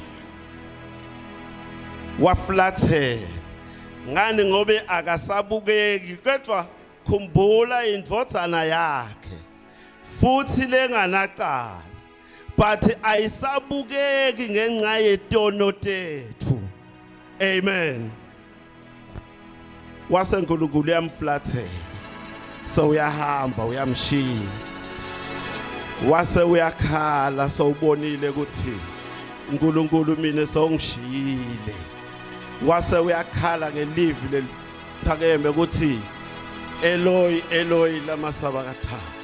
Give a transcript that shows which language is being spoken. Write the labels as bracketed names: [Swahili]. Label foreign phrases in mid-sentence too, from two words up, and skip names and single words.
[Swati] waflathela ngani ngobe akasabukeki kodwa khumbula indvodzana yakhe futhi lenganaqala but ayisabukeki ngenxa yetono tethu amen wase uNkulunkulu yamflathela so uyahamba uyamshiya wase uyakhala so ubonile ukuthi uNkulunkulu mina songishiyile wase uyakhala ngelivi leliphakeme ukuthi [Aramaic] Eloi Eloi lama sabakatha